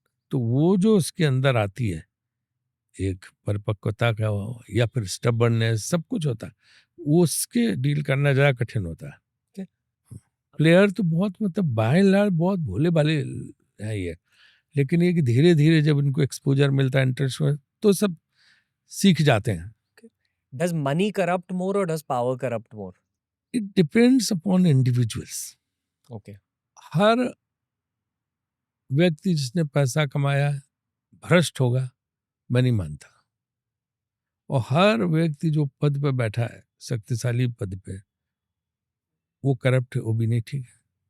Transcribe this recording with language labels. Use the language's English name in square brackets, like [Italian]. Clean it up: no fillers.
[Hindi] तो वो जो उसके अंदर आती है, एक परिपक्वता का या फिर स्टबर्ननेस, सब कुछ होता है, वो उसके डील करना ज्यादा कठिन होता है। [English] Okay. [Hindi] प्लेयर तो बहुत मतलब [English] by and large [Hindi] बहुत भोले भाले है ये, लेकिन ये कि धीरे धीरे जब इनको एक्सपोजर मिलता है, इंटरेस्ट में, तो सब सीख जाते हैं। [English] Does money corrupt more or does power corrupt more? It depends upon individuals. Okay. [Hindi] हर व्यक्ति जिसने पैसा कमाया है भ्रष्ट होगा, मैं नहीं मानता। और हर व्यक्ति जो पद पे बैठा है, शक्तिशाली पद पे, वो करप्ट है, वो भी नहीं ठीक है।